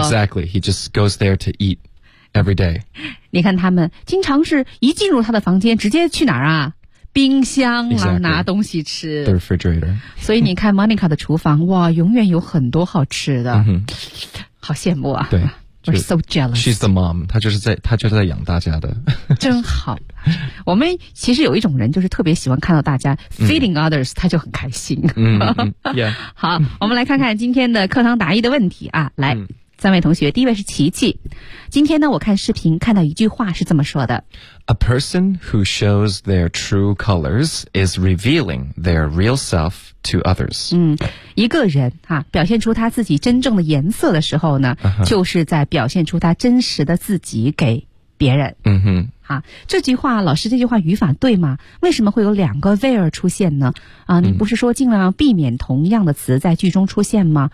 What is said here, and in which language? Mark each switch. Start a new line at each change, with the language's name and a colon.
English: exactly he just goes there to eat every day，
Chinese: 你看他们经常是一进入他的房间直接去哪儿啊，冰箱啊、
English: exactly.
Chinese: 拿东西吃
English: The refrigerator
Chinese: 所以你看 Monica 的厨房哇永远有很多好吃的、 mm-hmm. 好羡慕啊对
English: We're so jealous She's the mom
Chinese: 她就是在养大家的真好我们其实有一种人就是特别喜欢看到大家
English: feeding others、
Chinese: mm-hmm. 她就很开心、 mm-hmm. yeah. 好我们来看看今天的课堂答疑的问题啊来、mm-hmm. 三位同学，第一位是琪琪。今天呢，我看视频看到一句话是这么说的
English: ：A person who shows their true colors is revealing their real self to others。
Chinese: 嗯，一个人啊，表现出他自己真正的颜色的时候呢， uh-huh. 就是在表现出他真实的自己给别人。嗯哼，啊，这句话，老师，这句话语法对吗？为什么会有两个 there 出现呢？啊，你不是说尽量避免同样的词在句中出现吗？